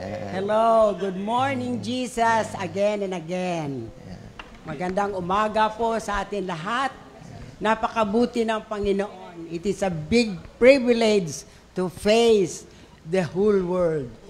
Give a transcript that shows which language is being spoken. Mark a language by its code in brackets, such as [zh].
[en] Hello, good morning Jesus, again and again. [tl] Magandang umaga po sa atin lahat. Napakabuti ng Panginoon. [en] It is a big privilege to face the whole world.